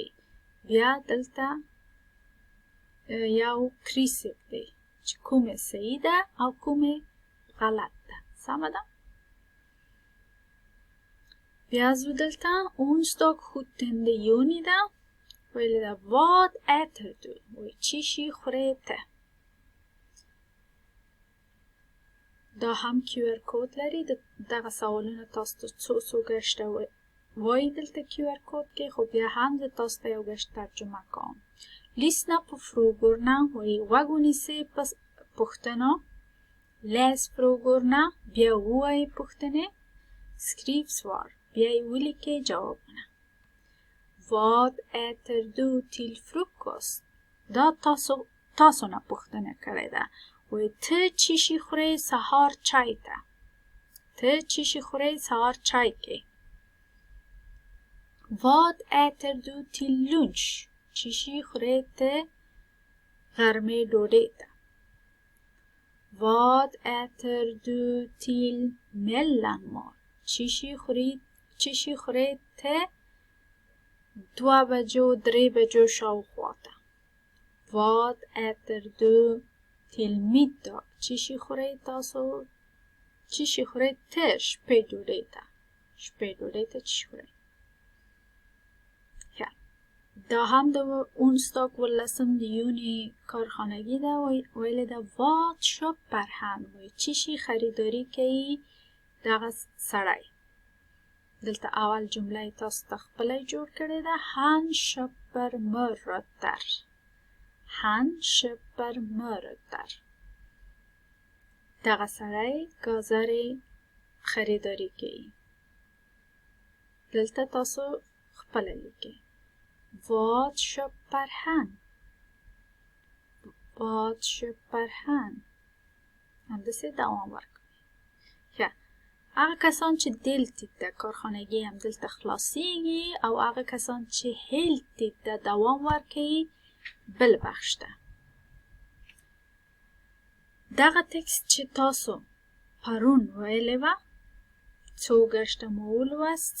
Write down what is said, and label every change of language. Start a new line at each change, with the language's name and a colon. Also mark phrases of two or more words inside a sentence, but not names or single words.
Pashto: بیا دلته یو کریسک دی چې کومه صحیح ده او کومه غلط ده. سمه ده؟ بیا زو دلته
Swedish: onsdag 17 juni
Pashto: ده. ویلی ده
Swedish: Vad äter du?
Pashto: وی چی شی خوری ته؟ دا هم QR کود لري. دغه سوالونه تاسو ته څو ګشته وایي دلته QR کود کې. خو بیا هم زه تاسو ته یو ګشت ترجمه کوم.
Swedish: Lyssna på frågorna.
Pashto: وایي غوږ ونیسئ په پوښتنو.
Swedish: Läs frågorna.
Pashto: بیا ووایئ پوښتنې.
Swedish: Skriv svar.
Pashto: بیا یې ولیکئ جوابونه.
Swedish: Vad äter du till frukost?
Pashto: دا تاسو نه پوښتنه کړې ده. وی ته چی شی خوری سهار چای ته؟ ته چی شی خوری سهار چای کې؟
Swedish: Vad äter du till lunch?
Pashto: چی شی خوری ته غرمه ډوډۍ ته؟
Swedish: Vad äter du till mellanmål?
Pashto: چی شی خوری ته 2 بجو 3 بجو شاوخوا ته؟
Swedish: Vad äter du till middag?
Pashto: چی شی خوری تاسو؟ چی شی خوری ته شپې ډوډۍ ته؟ شپې ډوډۍ ته چی خوری؟ دا هم د onsdag 18 یونی کارخانگی ده. ویلی ده
Swedish: Vad köper han?
Pashto: وی چی شی خریداری کوي دغه سړی؟ دلته اول جمله تاسو ته خپله جوړ کړې ده.
Swedish: Han köper morötter. Han köper morötter.
Pashto: دغه سړی گازرې خریداری کوي. دلته تاسو خپله لیکئ.
Swedish: Vad köper han? Vad köper han?
Pashto: همداسې دوام ورکوئ. هغه کسان چې دلتید ده کارخانگی هم دلته خلاصیږي او هغه کسان چې هلتید ده دوام ورکوي بل بخش ده. دغه تکست چې تاسو پرون ویلی وه څو ګشته مو ولوست.